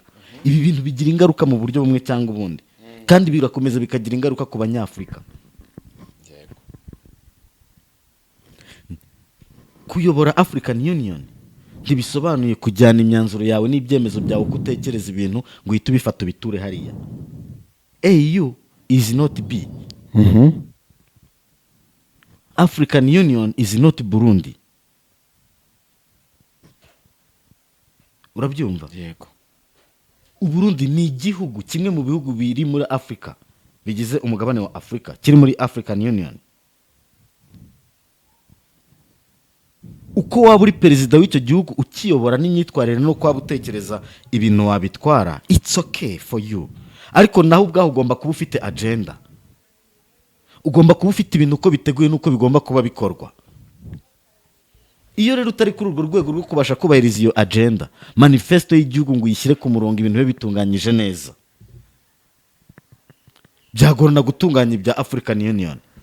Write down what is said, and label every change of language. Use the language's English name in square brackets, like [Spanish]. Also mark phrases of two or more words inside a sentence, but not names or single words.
[Kinyarwanda] Ibi bintu bigira ingaruka mu buryo bumwe cyangwa ubundi, kandi birakomeza bikagira ingaruka ku banyafurika. kuyobora African Union ntibisobanuye kujyana imyanzuro yawe n'ibyemezo byawe uko utekereza ibintu ngo uhite ubifata ubiture hariya. [English] AU is not B. African Union is not Burundi. [Kinyarwanda] Urabyumva? Yego. Uburundi ni igihugu kimwe mu bihugu biri muri Afrika bigize umugabane wa Afrika kiri muri African Union. Uko waba uri perezida w'icyo gihugu ukiyobora n'imyitwarire no kwaba utekereza ibintu wabitwara, [English] it's okay for you. [Kinyarwanda] Ariko naho ubwaho ugomba kuba ufite agenda. Ugomba kuba ufite ibintu uko biteguye n'uko bigomba kuba bikorwa. Iyo rero utari kuri urwo rwego rwo kubasha kubahiriza iyo [English] agenda, manifesto [Kinyarwanda] y'igihugu ngo uyishyire ku murongo ibintu bibe bitunganyije neza, byagorana gutunganya ibya African Union.